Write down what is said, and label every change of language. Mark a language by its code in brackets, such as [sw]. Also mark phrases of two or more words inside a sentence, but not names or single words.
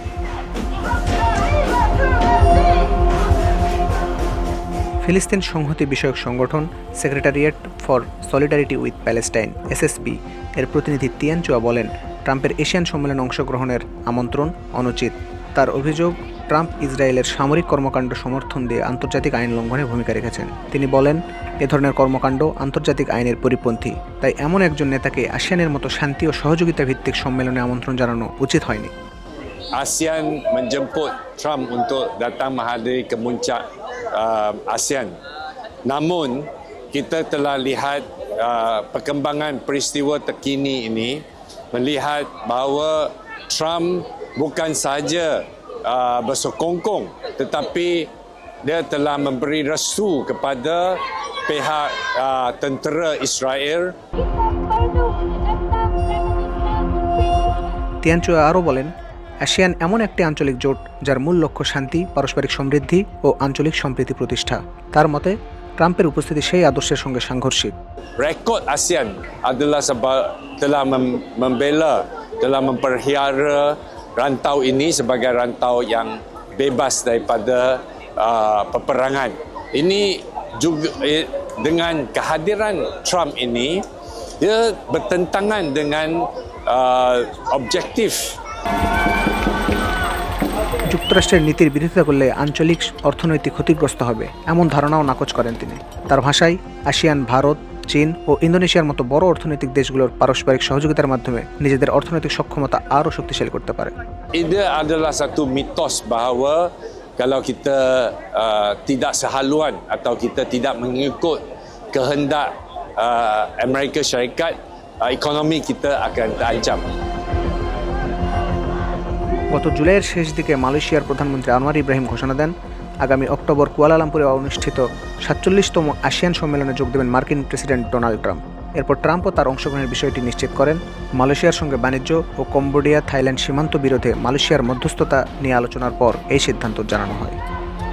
[bn] ফিলিস্তিন সংহতি বিষয়ক সংগঠন সেক্রেটারিয়েট ফর সলিডারিটি উইথ প্যালেস্টাইন SSP এর প্রতিনিধি তিয়ান চুয়া বলেন, ট্রাম্পের এশিয়ান সম্মেলনে অংশগ্রহণের আমন্ত্রণ অনুচিত। তার অভিযোগ, ট্রাম্প ইসরায়েলের সামরিক কর্মকাণ্ড সমর্থন দিয়ে আন্তর্জাতিক আইন লঙ্ঘনে ভূমিকা রেখেছেন। তিনি বলেন, এ ধরনের কর্মকাণ্ড আন্তর্জাতিক আইনের পরিপন্থী, তাই এমন একজন নেতাকে আসিয়ানের মতো শান্তি ও সহযোগিতা ভিত্তিক সম্মেলনে আমন্ত্রণ জানানো উচিত হয়নি। [ms] ASEAN menjemput Trump untuk datang menghadiri kemuncak ASEAN. Namun kita telah lihat perkembangan peristiwa terkini ini melihat bahawa Trump bukan sahaja bersokongkong tetapi dia telah memberi restu kepada pihak tentera Israel. [bn] তিয়ান চুয়া আরও বলেন, আসিয়ান এমন একটি আঞ্চলিক জোট যার মূল লক্ষ্য শান্তি, পারস্পরিক সমৃদ্ধি ও আঞ্চলিক সম্প্রীতি প্রতিষ্ঠা। তার মতে, ট্রাম্পের উপস্থিতি সেই আদর্শের সঙ্গে সাংঘর্ষিক। [ms] Rekod ASEAN adalah sebab telah membela, telah memperhiara rantau ini sebagai rantau yang bebas daripada peperangan. Ini juga dengan kehadiran Trump ini, dia bertentangan dengan objektif. [bn] যুক্তরাষ্ট্রের নীতির বিরোধিতা করলে আঞ্চলিক অর্থনৈতিক ক্ষতিগ্রস্ত হবে, এমন ধারণাও নাকচ করেন তিনি। তার ভাষায়, আসিয়ান ভারত, চীন ও ইন্দোনেশিয়ার মতো বড় অর্থনৈতিক দেশগুলোর পারস্পরিক সহযোগিতার মাধ্যমে নিজেদের অর্থনৈতিক সক্ষমতা আরও শক্তিশালী করতে পারে। [ms] Ini adalah satu mitos bahawa kalau kita tidak sehaluan atau kita tidak mengikut kehendak Amerika Syarikat, ekonomi kita akan terancam. [bn] গত জুলাইয়ের শেষ দিকে মালয়েশিয়ার প্রধানমন্ত্রী আনোয়ার ইব্রাহিম ঘোষণা দেন, আগামী অক্টোবর কুয়ালালামপুরে অনুষ্ঠিত 47তম আসিয়ান সম্মেলনে যোগ দেবেন মার্কিন প্রেসিডেন্ট ডোনাল্ড ট্রাম্প। এরপর ট্রাম্পও তার অংশগ্রহণের বিষয়টি নিশ্চিত করেন। মালয়েশিয়ার সঙ্গে বাণিজ্য ও কম্বোডিয়া থাইল্যান্ড সীমান্ত বিরোধে মালয়েশিয়ার মধ্যস্থতা নিয়ে আলোচনার পর এই সিদ্ধান্ত জানানো হয়।